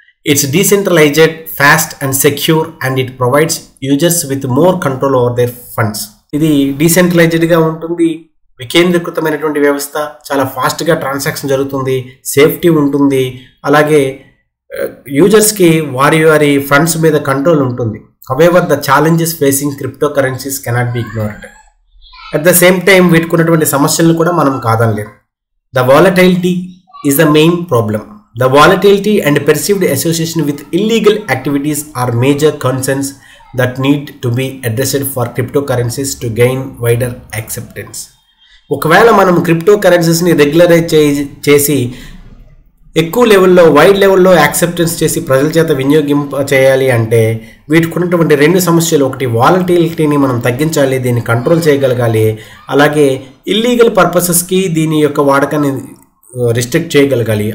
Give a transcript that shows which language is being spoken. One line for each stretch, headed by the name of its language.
English: It's decentralized, fast and secure and it provides users with more control over their funds.
Telugu: ఇది డీసెంట్రలైజ్డ్గా ఉంటుంది, వికేంద్రీకృతమైనటువంటి వ్యవస్థ, చాలా ఫాస్ట్గా ట్రాన్సాక్షన్ జరుగుతుంది, సేఫ్టీ ఉంటుంది, అలాగే యూజర్స్కి వారి వారి ఫండ్స్ మీద కంట్రోల్ ఉంటుంది.
English: However the challenges facing crypto currencies cannot be ignored.
Telugu: At the same time వీటికి ఉన్నటువంటి సమస్యలను కూడా మనం కాదనలేము.
English: The volatility is the main problem. The volatility and perceived association with illegal activities are major concerns that need to be addressed for cryptocurrencies to gain wider acceptance.
Telugu: ఒకవేళ మనం crypto కరెన్సీస్ని regularise చేసి ఎక్కువ లెవెల్లో, వైడ్ లెవెల్లో acceptance చేసి ప్రజల చేత వినియోగింప చేయాలి అంటే వీటికి ఉన్నటువంటి రెండు సమస్యలు, ఒకటి వాలటిలిటీని మనం తగ్గించాలి, దీన్ని కంట్రోల్ చేయగలగాలి, అలాగే ఇల్లీగల్ పర్పసెస్కి దీని యొక్క వాడకాన్ని రిస్ట్రిక్ట్ చేయగలగాలి.